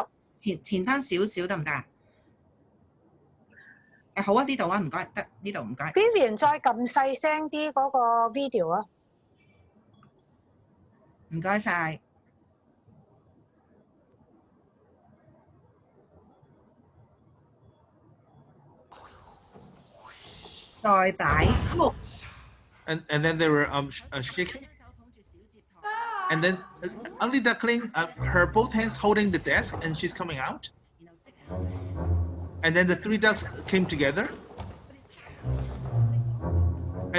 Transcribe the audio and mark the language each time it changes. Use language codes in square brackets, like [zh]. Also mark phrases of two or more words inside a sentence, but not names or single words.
[yue] 前翻少少得唔得啊？好啊，呢度啊，唔該，得呢度唔該。Vivian 再撳細聲啲嗰個 video 啊，唔該晒。再擺曲。 [en] And then they were shaking. And then Ugly Duckling, her both hands holding the desk, and she's coming out. And then the 3 ducks came together.